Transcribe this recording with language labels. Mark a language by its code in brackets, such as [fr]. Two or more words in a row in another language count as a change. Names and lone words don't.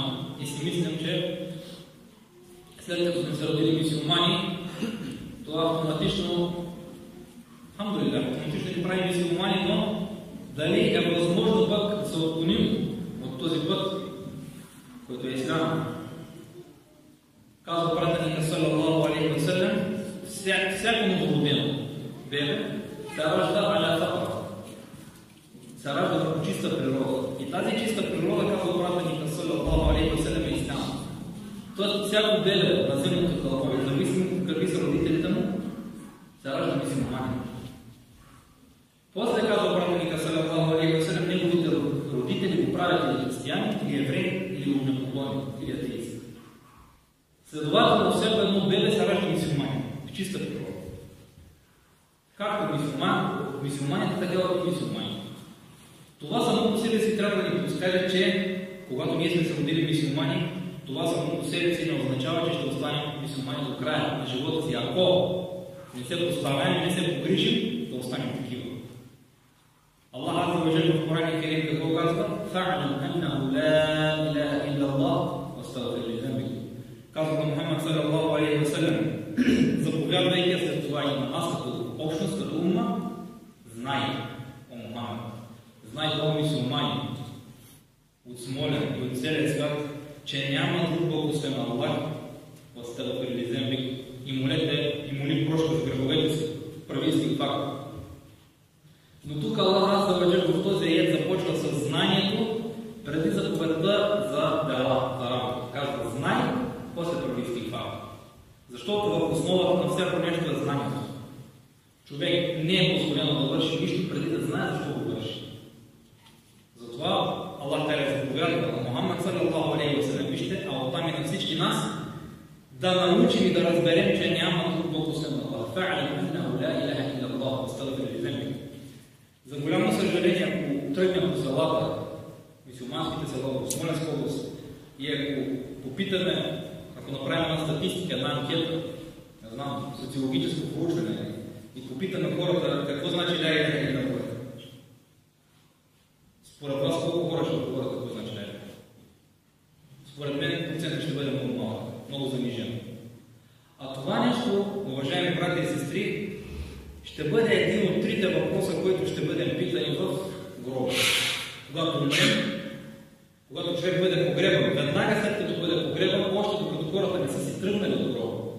[bg] И си мислям, че след като сме се родили мюсюлмани, това автоматично, алхамдулилlah, автоматично ни прави мюсюлмани, но дали е възможно пък да се отклоним от този път, който е ислям. Казва пратеника [ar] صلى الله عليه وسلم, [bg] всяко новородено бебе се ражда [ar] على الفطرة, [bg] се ражда върху чиста природа. И тази чиста природа, казва пратеника [ar] صلى الله عليه وسلم, [bg] е ислям. Тоест всяко бебе на земното кълбо, независимо какви са родителите му, се ражда мюсюлманин. После казва пратеника [ar] صلى الله عليه وسلم, [bg] неговите родители го правят или християни, или евреи, или огнепоклонни, или атеисти. Следователно, всяко едно бебе се ражда мюсюлманин, в чиста природа. Както мюсюлманите, така и мюсюлмани. Това само по себе си трябва да ни подскаже, че когато ние сме се родили мюсюлмани, това само по себе си не означава, че ще останем мюсюлмани до края на живота си. Ако не се поставяме, не се погрижим, да останем такива. Аллах [ar] عز وجل [bg] в Коран Керим какво казва? [ar] فاعلم أنه لا إله إلا الله واستغفر لذنبك. [bg] Казва на Мухаммад [ar] صلى الله عليه وسلم, [bg] заповядвайки след това има аз като общност, като умма, знай, о Мухаммад, знай, о мюсюлмани от Смолян и от целия свят, че няма друг Бог освен Аллах, [ar] واستغفر لذنبك, [bg] и моли прошка за греховете си, прави истигфар. Но тук Аллах [ar] عز وجل [bg] в този аят започва с знанието, преди заповедта за дела, за работа. Казва знай, после прави истигфар. Защото в основата на всяко нещо е знанието. Човек не е позволено да върши нищо преди да знае защо го върши. Затова [ar] الله تعالى [bg] заповядва на Мухаммад [ar] صلى الله عليه وسلم, [bg] вижте, а оттам и на всички нас, да научим и да разберем, че няма друг Бог освен Аллах. [ar] فاعلم أنه لا إله إلا الله واستغفر لذنبك. [bg] За голямо съжаление, ако тръгнем по селата, мюсюлманските села в Смолянска област, и ако попитаме, ако направим една статистика, една анкета, не знам, социологическо проучване, и попитаме хората какво значи [ar] لا إله إلا الله. [bg] Според вас колко хора ще отговорят какво значи [ar] لا إله? [bg] Според мен процентът ще бъде много малък, много занижен. А това нещо, уважаеми брати и сестри, ще бъде един от трите въпроса, които ще бъдем питани в гроба. Когато умрем, когато човек бъде погребан, веднага след като бъде погребан, още докато хората не са си тръгнали до гроба.